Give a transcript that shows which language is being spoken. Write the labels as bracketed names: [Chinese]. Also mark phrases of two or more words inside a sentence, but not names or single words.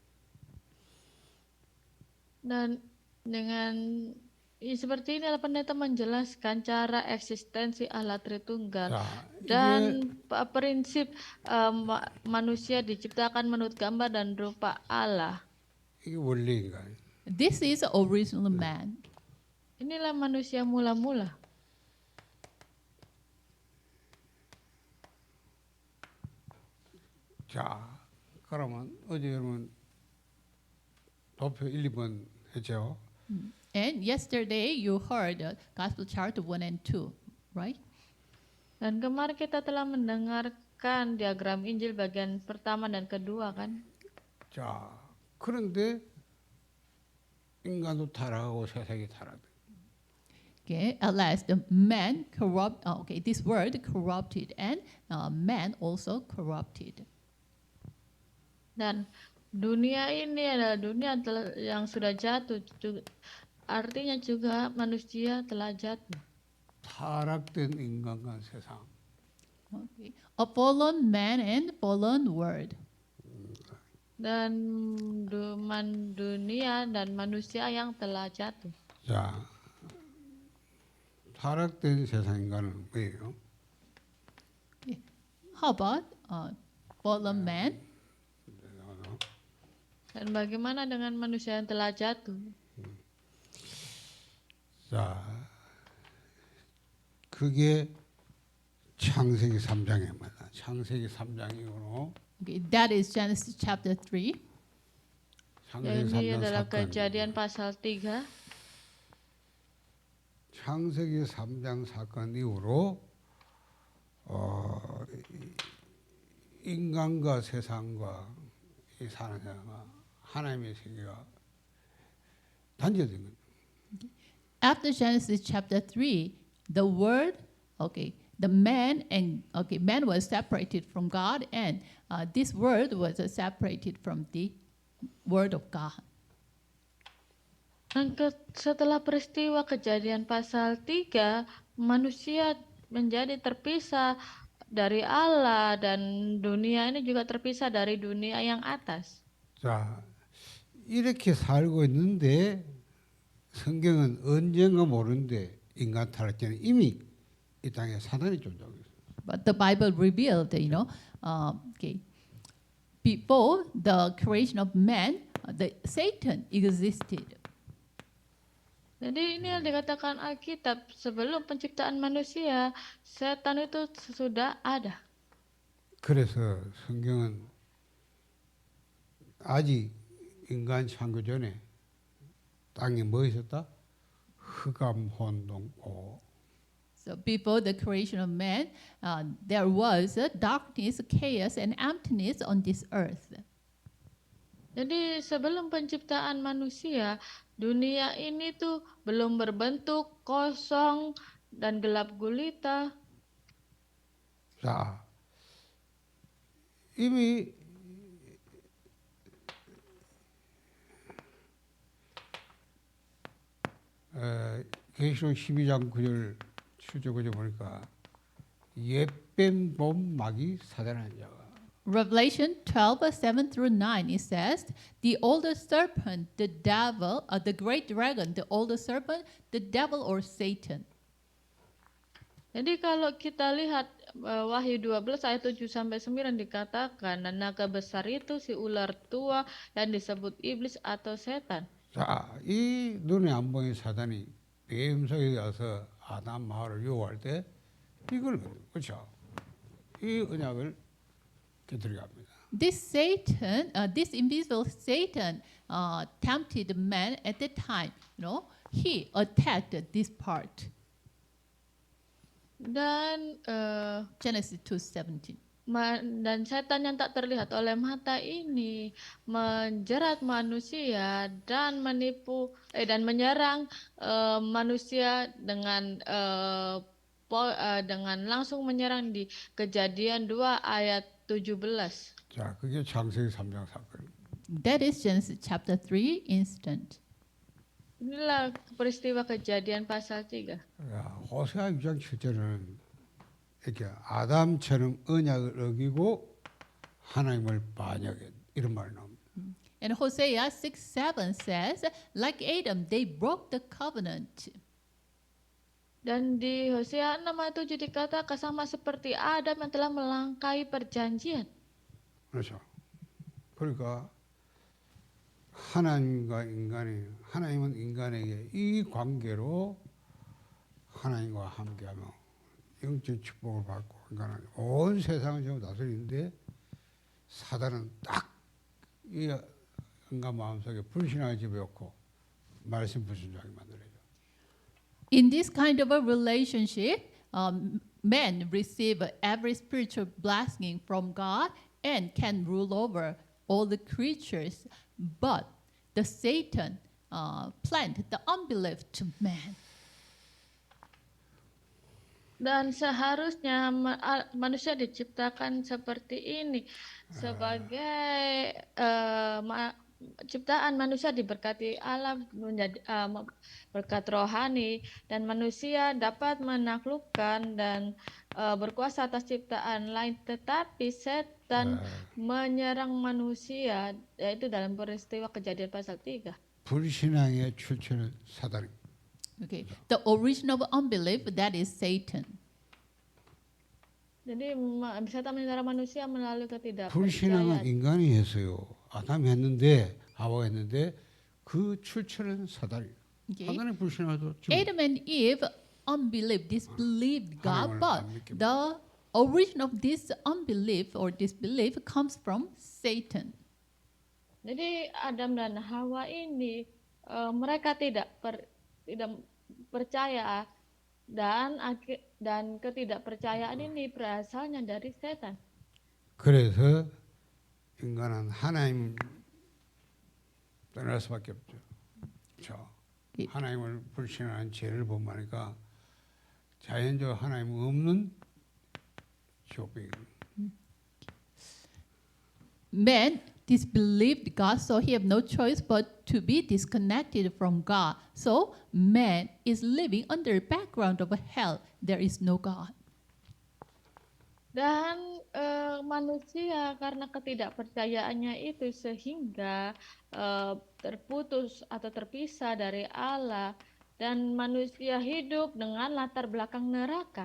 [Indonesian] Dan dengan seperti ini pendeta menjelaskan cara eksistensi Allah Tritunggal [Korean] 자, [Indonesian] dan prinsip manusia diciptakan menurut gambar dan rupa Allah. [Korean] 이게 원리인가? [English] This is original man. [Indonesian] Inilah manusia mula-mula. [Korean] 자, 그러면 어제 여러분 도표 1, 2번 했죠? [English] And yesterday you heard Gospel chart 1 and 2, right? [Indonesian] Dan kemarin kita telah mendengarkan diagram Injil bagian pertama dan kedua kan? [Korean] 자, 그런데 인간도 타락하고 세상이 타락돼. [English] Okay, at last the man this word corrupted and man also corrupted. [Indonesian] Dan dunia ini adalah dunia yang sudah jatuh. Artinya juga manusia telah jatuh. [Korean] 타락된 인간과 세상. [English] Okay. A fallen man and fallen world. [Indonesian] Dan dunia dan manusia yang telah jatuh. [Korean] 자, 타락된 세상 인간은 뭐예요? [English] How about fallen man? [Indonesian] Dan bagaimana dengan manusia yang telah jatuh? [Korean] 자, 그게 창세기 3장에 말이야. 창세기 3장이고 [English] Okay, that is Genesis chapter 3. [Korean] 창세기 [Indonesian] Ini [Korean] 3장 [Indonesian] adalah [Korean] 사건. [Indonesian] Kejadian pasal 3. [Korean] 창세기 3장 사건 이후로 인간과 세상과 이 사는 세상과 하나님의 세계가 단절된 거예요. [English] After Genesis chapter 3, the word, man was separated from God, and this word was separated from the word of God. [Indonesian] Dan setelah peristiwa Kejadian pasal 3, manusia menjadi terpisah dari Allah dan dunia ini juga terpisah dari dunia yang atas. [Korean] 자, 이렇게 살고 있는데 성경은 언젠가 모르는데 인간 타락전에 이미 이 땅에 사단이 존재하고 있어요. [English] But the Bible revealed, before the creation of man, the Satan existed. [Indonesian] Jadi ini yang dikatakan Alkitab, sebelum penciptaan manusia, setan itu sudah ada. [Korean] 그래서 성경은 아직 인간 창조 전에 땅에 뭐 있었다? 흑암, 혼돈고. [English] So before the creation of man, there was darkness, chaos, and emptiness on this earth. [Indonesian] Jadi sebelum penciptaan manusia, dunia ini tuh belum berbentuk, kosong dan gelap gulita. [Korean] 자, 이미 계시록 12장 9절 7절 9절 보니까 옛뱀 본 마귀 사단하는 자가 [English] Revelation 12:7 through 9, it says, the older serpent, the devil, the great dragon, the older serpent, the devil or Satan. [Indonesian] Jadi kalau kita lihat Wahyu 12 ayat 7 sampai 9 dikatakan dan naga besar itu si ular tua yang disebut iblis atau setan. [Korean] 자, 이 눈에 안 보이는 사단이 뱀속에 가서 아담 마을을 유혹할 때 이걸 그렇죠. 이 언약을 깨뜨리게 합니다. [English] This Satan, this invisible Satan, tempted man at that time. He attacked this part. [Indonesian] Dan Genesis 2:17. dan setan yang tak terlihat oleh mata ini menjerat manusia dan menipu dan menyerang manusia dengan dengan langsung menyerang di Kejadian 2 ayat 17. [Korean] 자, 그게 창세기 3장 사건. [English] That is Genesis chapter 3 incident. [Indonesian] Inilah peristiwa Kejadian pasal 3. [Korean] 야, 호세아 6장 7절은 이렇게 아담처럼 언약을 어기고 하나님을 반역해 이런 말이 나옵니다. [English] And Hosea 6:7 says, like Adam, they broke the covenant. [Indonesian] Dan di Hosea 6 ayat 7 dikatakan sama seperti Adam yang telah melangkahi perjanjian. [Korean] 그렇죠. 그러니까 하나님은 인간에게 이 관계로 하나님과 함께하며 영적 축복을 받고 인간은 온 세상을 전부 다스리는데 사단은 딱 이 인간 마음속에 불신앙을 집어넣고 말씀 불순종하게 만들어요. [English] In this kind of a relationship, men receive every spiritual blessing from God and can rule over all the creatures. But the Satan planted the unbelief to man. [Indonesian] Dan seharusnya manusia diciptakan seperti ini sebagai ciptaan manusia diberkati Allah menjadi berkat rohani dan manusia dapat menaklukkan dan berkuasa atas ciptaan lain, tetapi setan menyerang manusia yaitu dalam peristiwa Kejadian pasal 3. [Korean] 불신앙의 출처는 사단입니다. [English] Okay, the origin of unbelief, that is Satan. [Indonesian] Jadi setan menyerang manusia melalui [Korean] 불신앙은 [Indonesian] ketidakpercayaan. [Korean] 인간이 했어요. 아담이 했는데 하와가 했는데 그 출처는 사단이에요. Okay. 사단의 불신앙도 [English] Adam and Eve unbelieved, disbelieved God, [Korean] 하나님을 [English] but [Korean] 안 믿게 [English] the origin of this unbelief or disbelief comes from Satan. [Indonesian] Jadi Adam dan Hawa ini mereka tidak percaya dan ketidakpercayaan ini berasalnya dari setan. [Korean] 그래서 인간은 하나님 떠날 수밖에 없죠. 그렇죠. 예. 하나님을 불신하는 죄를 범하니까 자연적으로 하나님 없는 지옥배기. [English] Man disbelieved God, so he have no choice but to be disconnected from God. So man is living under the background of a hell. There is no God. [Indonesian] Dan manusia karena ketidakpercayaannya itu sehingga terputus atau terpisah dari Allah dan manusia hidup dengan latar belakang neraka.